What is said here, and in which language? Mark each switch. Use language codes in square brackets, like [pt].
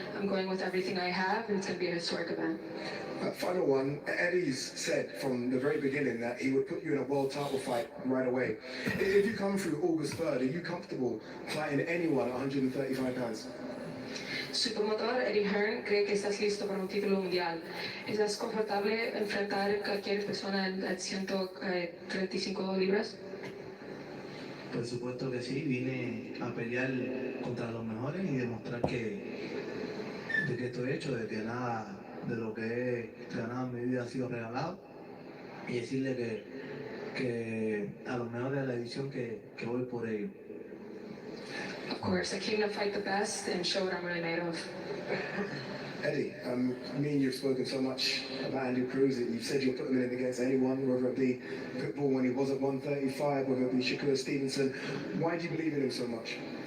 [en] I'm going with everything I have, and it's going to be a historic event. Final one, Eddie's said from the very beginning that he would put you in a world title fight right away. If you come through August 3rd, are you comfortable fighting anyone at 135 pounds? [es] Su promotor, Eddie Hearn, cree que estás listo para un título mundial. ¿Estás confortable enfrentar a cualquier persona en 135 libras? Por supuesto que sí, vine a pelear contra los mejores y demostrar de que estoy hecho, de que nada de lo que he ganado en mi vida ha sido regalado y decirle que a los mejores de la edición que voy por ello. [en] Of course, I came to fight the best and show what I'm really made of. Eddie, me and you've spoken so much about Andy Cruz that you've said you'll put him in against anyone, whether it be Pitbull when he was at 135, whether it be Shakur Stevenson. Why do you believe in him so much?